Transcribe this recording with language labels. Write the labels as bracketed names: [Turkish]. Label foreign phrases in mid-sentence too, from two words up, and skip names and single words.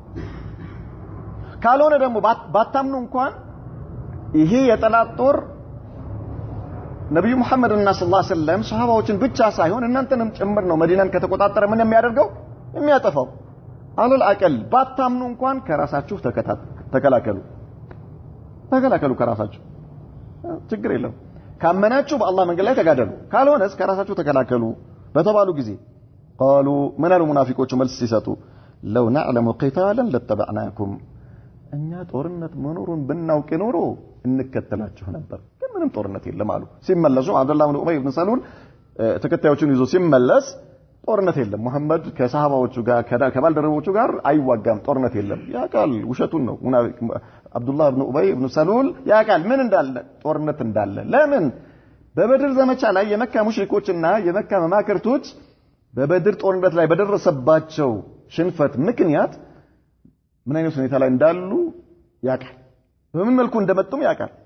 [Amharic] ካልሆነ ደግሞ ባታምኑ እንኳን ይሄ የጠላት ጦር ነብዩ መሐመድና [Arabic] صلى الله عليه وسلم [Amharic] ሱሐባዎችን ብቻ ሳይሆን እናንተንም ጭምር ነው መዲናን ከተቆጣጠረ ምን የሚያደርገው የሚያጠፋው [Arabic] على الأقل [Amharic] ባታምኑ እንኳን ከራሳችሁ ተከላከሉ ከራሳችሁ ችግር የለም ካመናችሁ በአላህ መንገድ ላይ ተጋደሉ ካልሆነስ ከራሳችሁ ተከላከሉ በተባሉ ጊዜ [Arabic] قالوا من المنافقون [Amharic] መልስ ሲሰጡ [Arabic] لو نعلم قتالا لاتبعناكم [Amharic] እኛ ጦርነት መኖሩን ብናውቅ ኖሮ እንከተላችሁ ነበር ግን ምንም ጦርነት የለም አሉ ሲመለሱ አብዱላህ ብን ኡበይ ብን ሰሉል ተከታዮቹን ይዞ ሲመለስ ጦርነት የለም መሐመድ ከሰሃባዎቹ ጋር ከባልደረቦቹ ጋር አይዋጋም ጦርነት የለም ያቃል ውሸቱን ነው አብዱላህ ብን ኡበይ ብን ሰሉል ያቃል ምን እንዳለ ጦርነት እንዳለ ለምን በበድር ዘመቻ ላይ የመካ ሙሽሪኮችና የመካ መማክርቶች በበድር ጦርነት ላይ በደረሰባቸው ሽንፈት ምክንያት ምን አይነት ሁኔታ ላይ እንዳሉ ያቃል በምን መልኩ እንደመጡም ያቃል